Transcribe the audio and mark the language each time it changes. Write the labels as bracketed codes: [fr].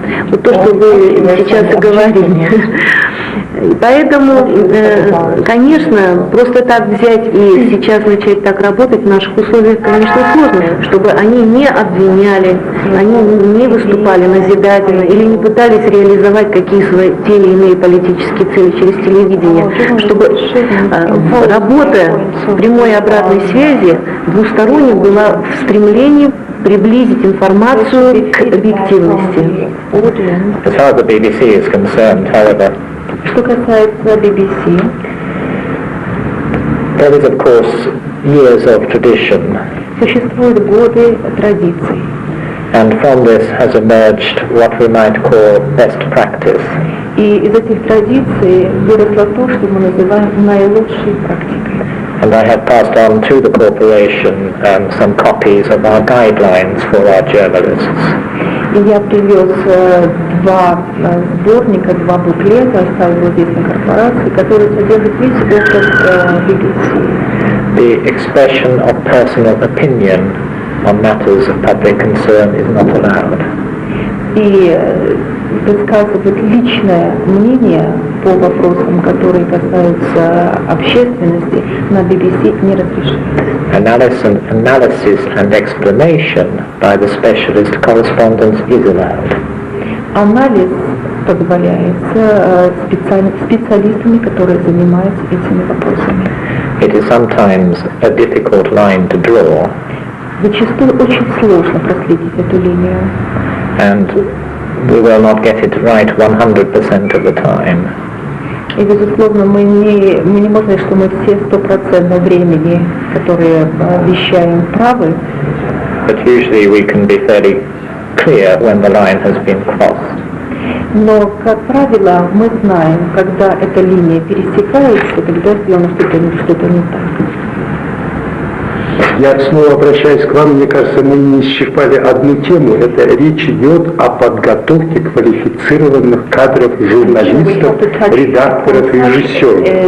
[ru] Вот то, что вы сейчас и говорили. Поэтому, конечно, просто так взять и сейчас начать так работать в наших условиях, конечно, сложно, чтобы они не обвиняли, они не выступали назидательно или не пытались реализовать какие свои те или иные политические цели через телевидение, чтобы работа прямой обратной связи двусторонней была в стремлении приблизить информацию к объективности. [en] As far as the BBC is concerned, however, [ru] что касается BBC, [en] there is, of course, years of tradition. [ru] Существуют годы традиций. [en] And from this has emerged what we might call best practice. [ru] И из этих традиций выросло то, что мы называем наилучшей практикой. [en] And I have passed on to the corporation some copies of our guidelines for our journalists. [ru] И я привез два сборника, два буклета, оставил здесь на корпорации, которые содержат весь опыт BBC. [en] The expression of personal opinion on matters of public concern is not allowed. [ru] И высказывать личное мнение по вопросам, которые касаются общественности, на BBC не разрешено. [en] Analysis and explanation by the specialist correspondents is allowed. [ru] Анализ позволяется специалистами, которые занимаются этими вопросами. [en] It is sometimes a difficult line to draw. [ru] Зачастую очень сложно проследить эту линию. [en] And we will not get it right 100% of the time. [ru] И, безусловно, мы не можем, что мы все 100% времени, которые вещаем, правы. [en] But usually we can be fairly clear when the line has been crossed. [ru] Но, как правило, мы знаем, когда эта линия пересекается, когда сделано что-то не так. Я снова обращаюсь к вам, мне кажется, мы не исчерпали одну тему. Это речь идет о подготовке квалифицированных кадров журналистов, редакторов, режиссеров.